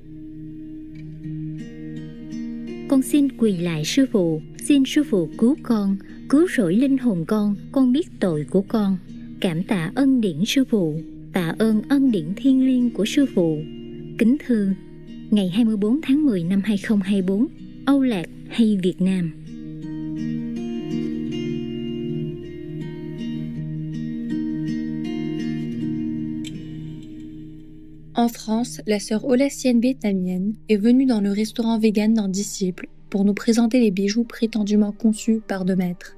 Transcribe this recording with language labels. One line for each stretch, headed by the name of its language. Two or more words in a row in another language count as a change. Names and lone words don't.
Vietnamese: Con xin quỳ lại sư phụ, xin sư phụ cứu con, cứu rỗi linh hồn con biết tội của con. Cảm tạ ân điển sư phụ, tạ ơn ân điển thiêng liêng của sư phụ. Kính thưa, ngày 24 tháng 10 năm 2024, Âu Lạc hay Việt Nam.
French: En France, la sœur olassienne vietnamienne est venue dans le restaurant vegan d'un disciple pour nous présenter les bijoux prétendument conçus par deux maîtres.